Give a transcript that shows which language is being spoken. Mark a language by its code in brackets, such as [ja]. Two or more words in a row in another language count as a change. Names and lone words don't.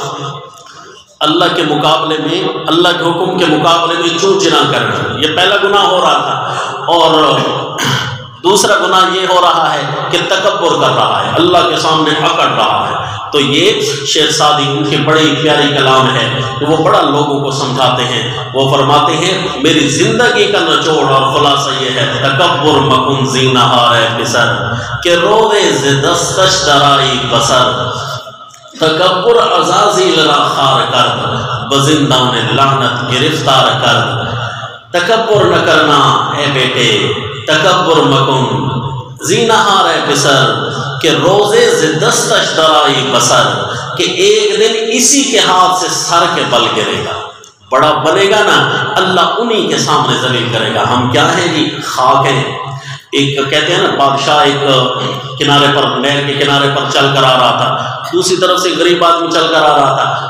[ur] اللہ کے مقابلے میں، اللہ کے حکم کے مقابلے میں چوں چنا کرنا، یہ پہلا گناہ ہو رہا تھا، اور دوسرا گناہ یہ ہو رہا ہے کہ تکبر کر رہا ہے، اللہ کے سامنے اکڑ رہا ہے۔ تو یہ شیخ سعدی ان کی بڑی پیاری کلام ہے کہ وہ بڑا لوگوں کو سمجھاتے ہیں۔ وہ فرماتے ہیں میری زندگی کا نچوڑ اور خلاصہ یہ ہے، [fa] تکبر مکن زینہار پسر کہ روزے ز دستش درائی بسر، تکبر عزازیل را خار کرد بزندان لعنت گرفتار کرد۔ [ur] تکبر نہ کرنا اے بیٹے، [fa] تکبر مکن زینہار پسر کہ روزے ز دستش درائی بسر، [ur] کہ ایک دن اسی کے ہاتھ سے سر کے بل گرے گا، بڑا بنے گا نا، اللہ انہی کے سامنے ذلیل کرے گا۔ ہم کیا ہیں جی؟ خاک ہیں۔ ایک کہتے ہیں نا بادشاہ ایک کنارے پر، نہر کے کنارے پر چل کر آ رہا تھا، دوسری طرف سے غریب آدمی چل کر آ رہا تھا۔